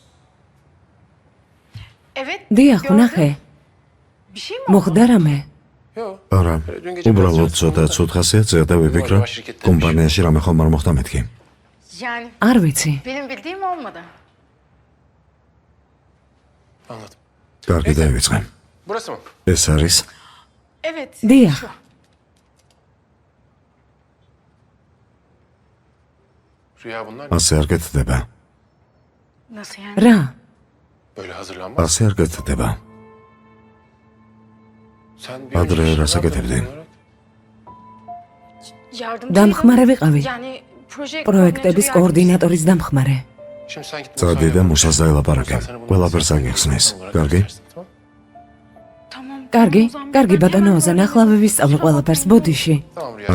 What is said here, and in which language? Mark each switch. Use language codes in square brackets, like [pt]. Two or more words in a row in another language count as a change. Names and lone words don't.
[ka] დიახ, ვნახე. მოხდა რამე? არა, უბრალოდ ცოტა ცუთხასიათზეა და ვიფიქრე, კომპანიაში რამე ხომ არ მოხდა მეთქი. არ ვიცი. [tr] Anladım. [ka] კარგი დაივიწყე. [tr] Burası mı? [ka] ეს არის დიახ. [tr] Rüya bunlar. [ka] ასე არ გეთდება. რა? [tr] Böyle hazırlanmaz. [ka] ასე არ გეთდება. [tr] Sen [ka] ადრე რას აკეთებდი? დამხმარე ვიყავი. პროექტების კოორდინატორის დამხმარე. [tr] Şimdi sen git. [ka] წადი და მუშას დაელაპარაკე. ყველაფერს აგიხსნის. კარგი? კარგი, კარგი ბატონო ოზან, ახლა ვისწავლე ყველაფერს ბოდიში. [tr] Tamam Rüya.